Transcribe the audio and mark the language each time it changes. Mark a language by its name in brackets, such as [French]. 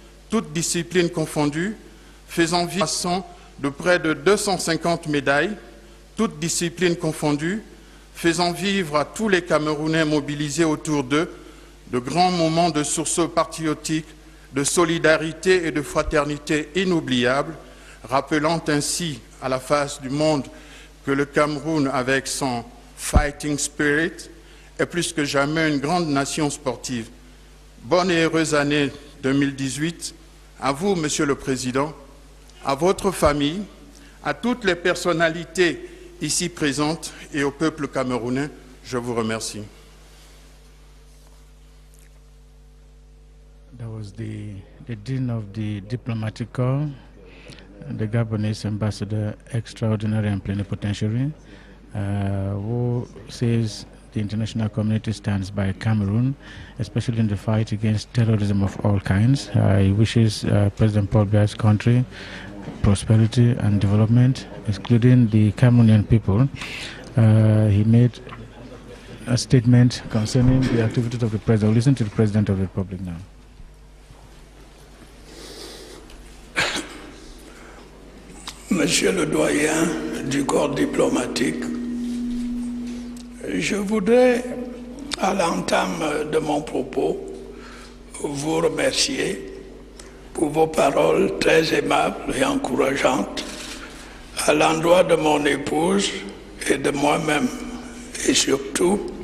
[French] toutes disciplines confondues, faisant vivre de près de 250 médailles, toutes disciplines confondues, faisant vivre à tous les Camerounais mobilisés autour d'eux de grands moments de sursaut patriotique, de solidarité et de fraternité inoubliables, rappelant ainsi à la face du monde que le Cameroun, avec son [English] fighting spirit, [French] est plus que jamais une grande nation sportive. Bonne et heureuse année 2018 à vous, Monsieur le Président, à votre famille, à toutes les personnalités ici présentes et au peuple camerounais. Je vous remercie. [English] That was the Dean of the Diplomatic Corps, the Gabonese Ambassador Extraordinary and Plenipotentiary, who says the international community stands by Cameroon, especially in the fight against terrorism of all kinds. He wishes President Paul Biya's country prosperity and development, including the Cameroonian people. He made a statement concerning the activities of the President. We'll listen to the President of the Republic now. [French] Monsieur le doyen du corps diplomatique, je voudrais, à l'entame de mon propos, vous remercier pour vos paroles très aimables et encourageantes à l'endroit de mon épouse et de moi-même, et surtout